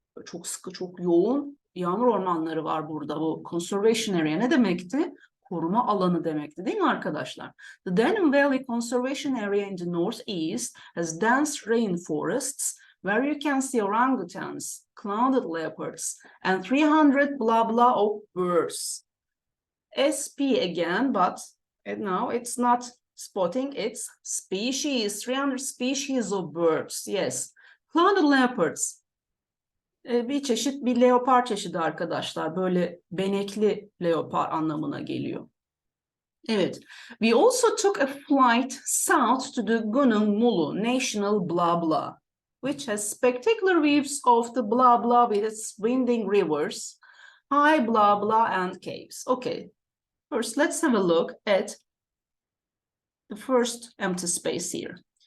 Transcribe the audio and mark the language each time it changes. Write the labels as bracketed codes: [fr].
[tr] Çok sıkı, çok yoğun yağmur ormanları var burada. Bu conservation area ne demekti? Koruma alanı demekti, değil mi arkadaşlar? [en] The Danube Valley Conservation Area in the northeast has dense rainforests where you can see orangutans, clouded leopards, and 300 blah blah of birds. SP again, but now it's not spotting, it's species, 300 species of birds, yes. [tr] Clouded leopards, bir çeşit, bir leopar çeşidi arkadaşlar. Böyle benekli leopar anlamına geliyor. Evet. [en] We also took a flight south to the Gunung Mulu National blah blah, which has spectacular views of the blah blah with its winding rivers, high blah blah and caves. Okay. First, let's have a look at the first empty space here.